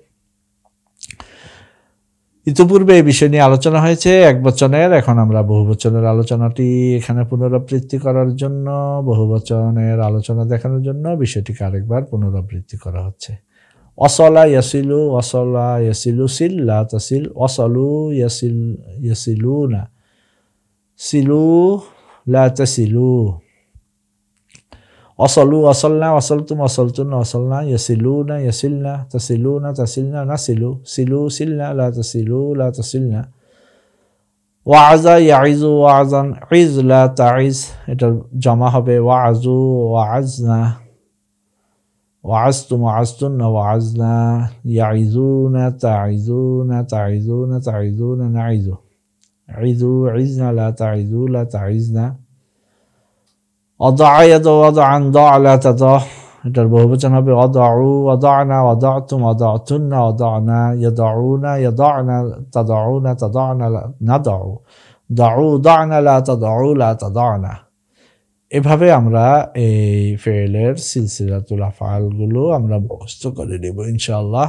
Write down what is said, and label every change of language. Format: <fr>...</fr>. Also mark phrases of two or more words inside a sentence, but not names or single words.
<bn>ইতিপূর্বে এই বিষয় নিয়ে আলোচনা হয়েছে একবচনের, এখন আমরা বহুবচনের আলোচনাটি এখানে পুনরাবৃত্তি করার জন্য, বহুবচনের আলোচনা দেখানোর জন্য বিষয়টিকে আরেকবার পুনরাবৃত্তি করা হচ্ছে।</bn> <ar>وصل يصل، وصل يصل، صل لا تصل، وصلوا يصل يصلون، صلوا لا تصلوا، وصلوا وصلن، وصلتم وصلتن، وصلنا، يصلون يصلن، تصلون تصلن، نصل، صلوا صلن، لا تصلوا لا تصلن. وعظ يعظ وعظا، عظ لا تعظ,</ar> <bn>এটার জমা হবে</bn> <ar>وعظوا وعظن، وعظتم وعظتن وعظنا، يعظون تعظون تعظون تعظون، نعظ، عظوا عظن، لا تعظوا لا تعظن. ودع يدع ودعا، دع لا تدع,</ar> <bn>এটার বহুবচন হবে</bn> <ar>ودعوا ودعن، ودعتم ودعتن، ودعنا، يدعون يدعن، تدعون تدعن، ندع، دعوا دعن، لا تدعوا لا تدعن.</ar> <bn>এভাবে আমরা এই ফেলের</bn> <ar>سلسلة الأفعال</ar> <bn>আমরা মুখস্থ করে নেব</bn> <ar>إن شاء الله.</ar>